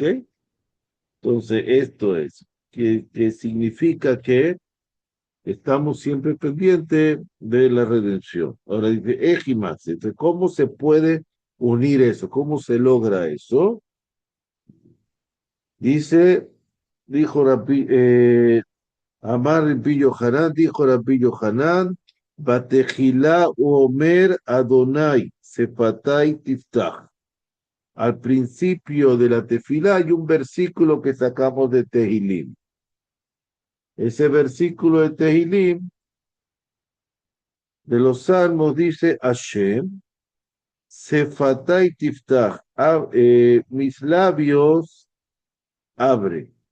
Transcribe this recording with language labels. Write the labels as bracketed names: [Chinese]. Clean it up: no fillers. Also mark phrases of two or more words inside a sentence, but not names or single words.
[Spanish] Entonces, esto es, que significa que estamos siempre pendientes de la redención. Ahora dice, Ejimas, entonces, ¿cómo se puede unir eso? ¿Cómo se logra eso? Dice, dijo Rabbi, [Hebrew] אמר רבי יוחנן, [Spanish] dijo Rabbi Yohanan, [Hebrew] בתחילה אומר אדני שפתי תפתח. [Spanish] Al principio de la tefilá hay un versículo que sacamos de Tehilim. Ese versículo de Tehilim, de los Salmos, dice Hashem, [Hebrew] שפתי תפתח, [Spanish] mis labios abre.